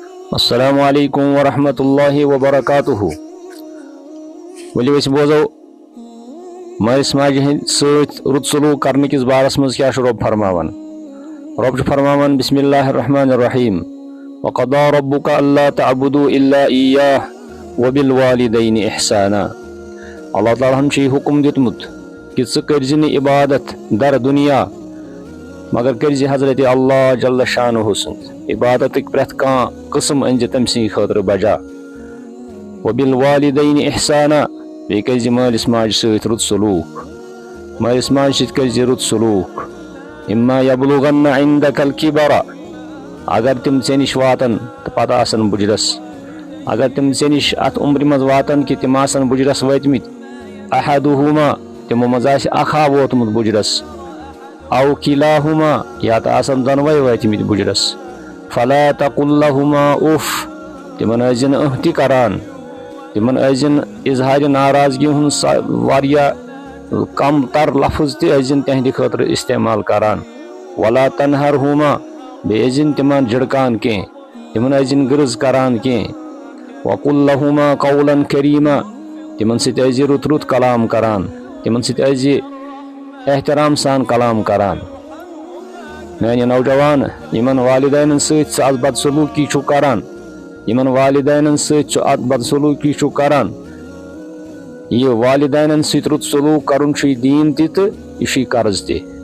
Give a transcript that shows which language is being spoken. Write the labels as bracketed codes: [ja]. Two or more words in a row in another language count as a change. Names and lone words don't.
[ar] السلام علیکم ورحمۃ اللہ وبرکاتہ [ks] ولو اس بوزو مالس ماجہ ہند ست رت سلوک کرنے کس بارس مز کیا رب فرماوان رب فرماوان [ar] بسم اللہ الرحمن الرحیم وقضى ربك الا تعبدوا الا اياه وبالوالدين احسانا [ks] اللہ تعالیٰ ہن چھ حکم دیتمت کہ ژٕ کٔرزِ نہٕ عبادت در دنیا مگر کٔرزِ حضرت اللہ جل شانہ سند عبادت پرٛٮ۪تھ کانٛہہ قسم أنزِ تٔمۍ سٕنٛدِ خٲطرٕ بجا [ar] وبالوالدین احسانا [ks] بیٚیہِ کٔرزِ مٲلِس ماجہِ سۭتۍ رُت سلوٗک مٲلِس ماجہِ سۭتۍ کٔرزِ رُت سلوٗک [ar] اما یبلغن عندک الکبر [ks] اگر تم ژےٚ نِش واتن تہٕ پتہٕ آسن بُجرس اگر تم ژےٚ نِش اتھ عمرِ منٛز واتن کہِ تِم آسن بُجرس وٲتمٕتۍ احدہما تِمو منٛز آسہِ اکھا ووتمُت بُجرس [ar] او کلاہما [ks] یا تہٕ آسن دۄنوے وٲتمٕتۍ بُجرس [ar] فلا تقل لهما اف [ks] تمن ٲسۍزِ نہٕ تہِ کران تمن ٲسۍزِ نہٕ اظہارِ ناراضگی ہُنٛد واریاہ کم تر لفظ تہِ ٲسۍزِ تہنٛدِ خٲطرٕ استعمال کران [ar] ولا تنہرہما [ks] بیٚیہِ ٲسۍزِ تمن جھڑکان کینٛہہ تمن ٲسۍزِ غرض کران کینٛہہ [ar] وقل لهما قولا کریما [ks] تمن سۭتۍ ٲسۍزِ رُت رُت کلام کران تمن سۭتۍ ٲسۍزِ احترام سان کلام کران میانہِ نوجوان یمن والدینن سۭتۍ ژٕ بد سلوٗکی چھُ کران یمن والدینن سۭتۍ ژٕ اتھ بد سلوٗکی چھُ کران یہ والدینن سۭتۍ رُت سلوٗک کرُن چھُے دیٖن تہِ تہٕ یہِ چھُے قرض تہِ